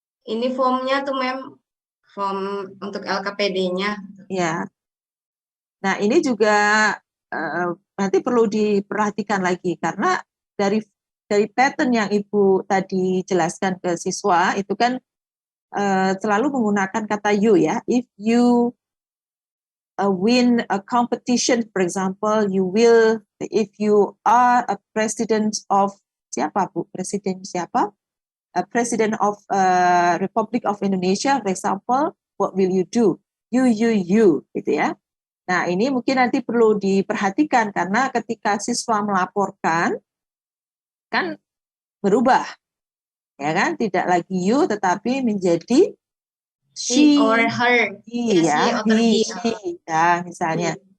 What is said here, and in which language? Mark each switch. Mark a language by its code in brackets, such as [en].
[id] ini formnya tuh Mem, form untuk LKPD-nya. Ya. Nah, ini juga nanti perlu diperhatikan lagi karena dari pattern yang Ibu tadi jelaskan ke siswa itu kan selalu menggunakan kata you ya. [en] If you win a competition, for example, you will, if you are a president of [id] siapa Bu? Presiden siapa? [en] A president of Republic of Indonesia, for example, what will you do? [id] You, gitu ya. Nah, ini mungkin nanti perlu diperhatikan karena ketika siswa melaporkan, kan berubah. Ya kan? Tidak lagi you, tetapi menjadi she [en] or her. [id] Iya, he, she, ya, misalnya.